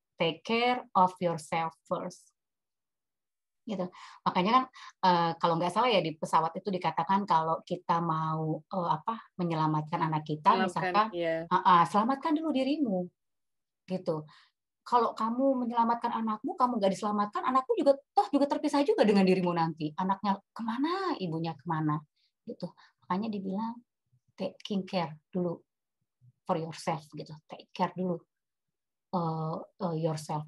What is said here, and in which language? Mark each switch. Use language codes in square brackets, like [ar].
[en] Take care of yourself first. [id] Gitu. Makanya kan kalau nggak salah ya di pesawat itu dikatakan kalau kita mau menyelamatkan anak kita, misalkan selamatkan dulu dirimu. Gitu. Kalau kamu menyelamatkan anakmu, kamu nggak diselamatkan, anakmu juga terpisah juga dengan dirimu nanti. Anaknya kemana, ibunya kemana, gitu. Makanya dibilang [en] taking care [id] dulu [en] for yourself, [id] gitu. [en] Take care [id] dulu [en] yourself.